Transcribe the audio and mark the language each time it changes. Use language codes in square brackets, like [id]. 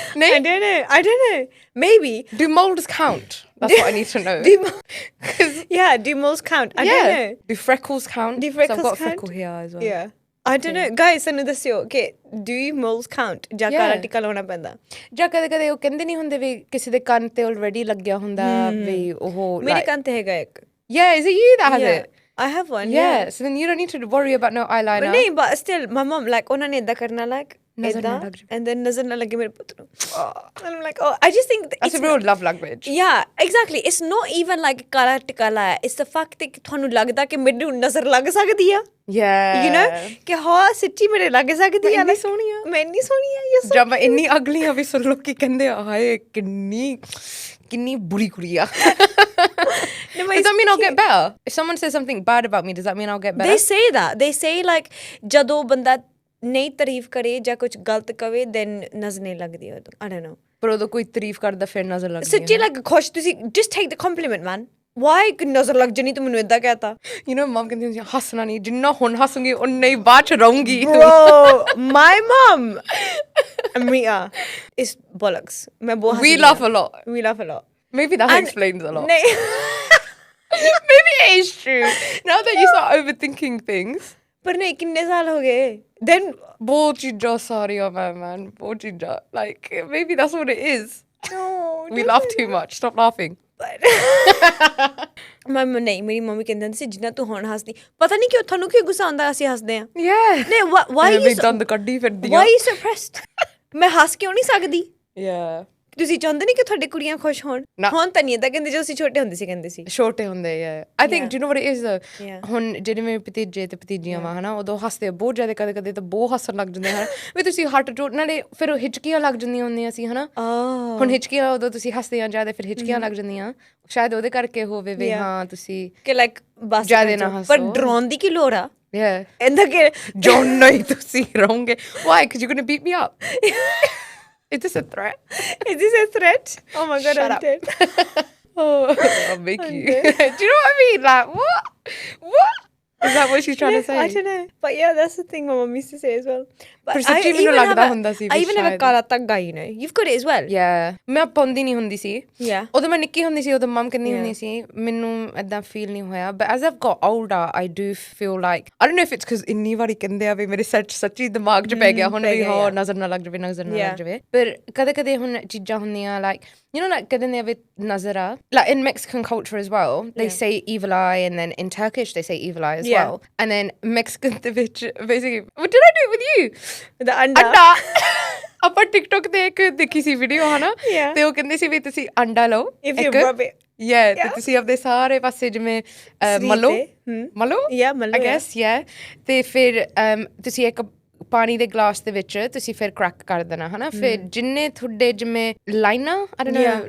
[en] I don't know maybe do moles count that's what I need to know yeah do moles count I don't know do freckles count Do 'Cause I've freckles got a count? freckle here as well yeah I don't know guys [pa] ਸਾਨੂੰ ਦੱਸਿਓ ਕਿ [en] do you moles count [pa] ਜਾਂ [en] Yeah. [pa] ਕਾਲਾ ਟਿੱਕਾ ਲਾਉਣਾ ਪੈਂਦਾ ਜਾਂ ਕਦੇ ਕਦੇ ਉਹ ਕਹਿੰਦੇ ਨਹੀਂ ਹੁੰਦੇ ਵੀ ਕਿਸੇ ਦੇ ਕੰਨ ਤੇ ਆਲਰੇਡੀ ਲੱਗਿਆ ਹੁੰਦਾ ਵੀ ਉਹ ਮੇਰੇ ਕੰਨ ਤੇ ਹੈਗਾ ਇੱਕ [en] yeah is it you that has Yeah. it I have one yeah so then you don't need to worry about no eyeliner but [pa] ਨਹੀਂ [en] but still my mom like [pa] ਉਹਨਾਂ ਨੇ ਏਦਾਂ ਕਰਨਾ [en] like [pa] ਨਜ਼ਰ ਨਾ ਏਦਾਂ ਲੱਗ ਜਾਵੇ। [en] and then [pa] ਨਜ਼ਰ ਨਾ ਲੱਗੇ ਮੇਰੇ ਪੁੱਤ ਨੂੰ [en] and I'm like oh I just think that's a real love language yeah exactly it's not even like [pa] ਕਾਲਾ ਟਿੱਕਾ ਲਾਇਆ [en] it's the fact [pa] ਕਿ ਤੁਹਾਨੂੰ ਲੱਗਦਾ ਕਿ ਮੈਨੂੰ ਨਜ਼ਰ ਲੱਗ ਸਕਦੀ ਆ [en] yeah you know [pa] ਕਿ ਹਾਂ ਸੱਚੀ ਮੇਰੇ ਲੱਗ ਸਕਦੀ ਆ ਇੰਨੀ ਸੋਹਣੀ ਆ ਮੈਂ ਇੰਨੀ ਸੋਹਣੀ ਆ [en] yes [pa] ਜਦ ਮੈਂ ਇੰਨੀ ਅਗਲੀ ਆ ਵੀ ਸੁਣ ਲੋਕੀ ਕਹਿੰਦੇ ਆ ਹਾਏ ਕਿੰਨੀ ਬੁਰੀ ਕੁੜੀ ਆ [en] No, but does that mean I'll cute. get better if someone says something bad about me does that mean I'll get better they say that they say like [pa] ਜਦੋਂ ਬੰਦਾ ਨਹੀਂ ਤਾਰੀਫ ਕਰੇ ਜਾਂ ਕੁਝ ਗਲਤ ਕਵੇ [en] then [pa] ਨਜ਼ਰ ਨਹੀਂ ਲੱਗਦੀ ਉਹ [en] I don't know [pa] ਪਰ ਉਦੋਂ ਕੋਈ ਤਾਰੀਫ ਕਰਦਾ ਫਿਰ ਨਜ਼ਰ ਲੱਗਦੀ ਸੱਚੀ like ਖੁਸ਼ ਤੁਸੀਂ [en] just take the compliment man why [pa] ਨਜ਼ਰ ਲੱਗ ਜਣੀ ਤੂੰ ਮੈਨੂੰ ਏਦਾਂ ਕਹਿਤਾ [en] you know mom [pa] ਕਹਿੰਦੀ ਹੁੰਦੀ ਆ, ਹੱਸਣਾ ਨਹੀਂ ਜਿੰਨਾ ਹੁਣ ਹੱਸੂਗੀ ਉਨਾ ਹੀ ਬਾਅਦ ਚ ਰਹੂੰਗੀ [en] bro my mom Mia is bollocks [pa] ਮੈਂ ਬਹੁਤ [en] we laugh a lot we laugh a lot maybe that And- explains a lot [pa] ਨਹੀਂ [en] maybe it is true now that you start overthinking things [pa] ਪਰ ਨਹੀਂ ਕਿੰਨੇ ਸਾਲ ਹੋ ਗਏ [en] then [pa] ਬਹੁਤ ਚੀਜ਼ਾਂ ਸਾਰੀਆਂ [en] man [pa] ਬਹੁਤ ਚੀਜ਼ਾਂ [en] like maybe that's what it is no we laugh too much stop laughing [pa] ਨਹੀਂ ਮੇਰੀ ਮੰਮੀ ਕਹਿੰਦੀ ਹੁੰਦੀ ਸੀ ਜਿੰਨਾ ਤੂੰ ਹੁਣ ਹੱਸਦੀ ਪਤਾ ਨਹੀਂ ਕਿਉਂ ਤੁਹਾਨੂੰ ਕਿਉਂ ਗੁੱਸਾ ਆਉਂਦਾ ਅਸੀਂ ਹੱਸਦੇ ਆ [en] yeah [pa] ਨਹੀਂ [en] why you [pa] ਦੰਦ ਕੱਢੀ ਫਿਰਦੀ [en] why you suppressed [pa] ਮੈਂ ਹੱਸ ਕਿਉਂ ਨਹੀਂ ਸਕਦੀ [en] yeah [pa] ਤੁਸੀਂ ਚਾਹੁੰਦੇ ਨਹੀਂ ਕਿ ਤੁਹਾਡੀ ਕੁੜੀਆਂ ਖੁਸ਼ ਹੋਣ ਨਾ। ਹੁਣ ਤਾਂ ਨਹੀਂ ਏਦਾਂ ਕਹਿੰਦੇ ਜਦੋਂ ਅਸੀਂ ਛੋਟੇ ਹੁੰਦੇ ਸੀ ਕਹਿੰਦੇ ਸੀ ਛੋਟੇ ਹੁੰਦੇ [en] I think do you know what it is Yeah. [pa] ਹੁਣ ਜਿਹੜੇ ਮੇਰੇ ਭਤੀਜੇ ਤੇ ਭਤੀਜੀਆਂ ਵਾ ਹਨਾ ਉਦੋਂ ਹੱਸਦੇ ਬਹੁਤ ਜ਼ਿਆਦਾ ਕਦੇ ਤਾਂ ਬਹੁਤ ਹੱਸਣ ਲੱਗ ਜਾਂਦੇ ਹਨ ਵੀ ਤੁਸੀਂ ਹੱਟ ਟੋਟ ਨਾਲੇ ਫਿਰ ਉਹ ਹਿਚਕੀਆਂ ਲੱਗ ਜਾਂਦੀਆਂ ਹੁੰਦੀਆਂ ਸੀ ਹਨਾ ਹੁਣ ਹਿਚਕੀਆਂ ਉਦੋਂ ਤੁਸੀਂ ਹੱਸਦੇ ਆ ਜ਼ਿਆਦਾ ਫਿਰ ਹਿਚਕੀਆਂ ਲੱਗ ਜਾਂਦੀਆਂ ਸ਼ਾਇਦ ਉਹਦੇ ਕਰਕੇ ਹੋਵੇ ਵੀ ਹਾਂ ਤੁਸੀਂ ਕਿ ਲਾਈਕ ਬਸ ਜ਼ਿਆਦਾ ਨਾ ਹੱਸੋ। ਪਰ ਡਰਾਉਣ ਦੀ ਕੀ ਲੋੜ ਆ [en] yeah [pa] ਏਦਾਂ ਕਿ ਜੋ ਨਹੀਂ ਤੁਸੀਂ ਰਹੋਗੇ [en] why because you're gonna beat me up is this a threat is this a threat oh my god Shut I'm up. dead oh I'll make you do you know what I mean like what is that what she's trying to say I don't know but yeah that's the thing my mom used to say as well [pa] ਪਰ ਸੱਚੀ ਮੈਨੂੰ ਲੱਗਦਾ ਹੁੰਦਾ ਸੀ [en] I even have a ਕਾਲਾ ਧਾਗਾ you know you've got it as well yeah [pa] ਮੈਂ ਪਾਉਂਦੀ ਨਹੀਂ ਹੁੰਦੀ ਸੀ [en] yeah [pa] ਉਦੋਂ ਮੈਂ ਨਿੱਕੀ ਹੁੰਦੀ ਸੀ ਉਦੋਂ ਮਮ ਕਹਿੰਦੀ ਹੁੰਦੀ ਸੀ ਮੈਨੂੰ ਏਦਾਂ ਫੀਲ ਨਹੀਂ ਹੋਇਆ [en] but as I've got older I do feel like I don't know if it's because [pa] ਇੰਨੀ ਵਾਰੀ ਕਹਿੰਦੇ ਆ ਵੀ ਮੇਰੇ ਸੱਚੀ ਦਿਮਾਗ 'ਚ ਪੈ ਗਿਆ ਹੁਣ ਵੀ ਹੋ ਨਜ਼ਰ ਨਾ ਲੱਗ ਜਾਵੇ ਨਜ਼ਰ ਨਾ ਲੱਗ ਜਾਵੇ ਪਰ ਕਦੇ ਹੁਣ ਚੀਜ਼ਾਂ ਹੁੰਦੀਆਂ [en] like you know like [pa] ਕਹਿੰਦੇ ਨੇ ਵੀ ਨਜ਼ਰ ਆ [en] like in Mexican culture as well they say evil eye and then in Turkish they say evil eye as well and then Mexican [pa] ਦੇ ਵਿੱਚ [en] basically what did I do it with you the ਅੰਡਾ [pa] ਆਪਾਂ TikTok ਤੇ ਇੱਕ ਦੇਖੀ ਸੀ video ਹਨਾ ਤੇ ਉਹ ਕਹਿੰਦੇ ਸੀ ਵੀ ਤੁਸੀਂ ਅੰਡਾ ਲਓ [en] if you rub it [pa] ਤੇ ਤੁਸੀਂ ਆਪਣੇ ਸਾਰੇ ਪਾਸੇ ਜਿਵੇਂ ਮਲੋ [en] yeah [pa] ਮਲੋ [en] I guess [pa] ਤੇ ਫਿਰ ਤੁਸੀਂ ਇੱਕ ਪਾਣੀ ਦੇ ਗਲਾਸ ਦੇ ਵਿੱਚ ਤੁਸੀਂ ਫਿਰ ਕ੍ਰੈਕ ਕਰ ਦੇਣਾ ਹਨਾ ਫਿਰ ਜਿੰਨੇ ਤੁਹਾਡੇ ਜਿਵੇਂ ਲਾਈਨਾਂ [en] I don't know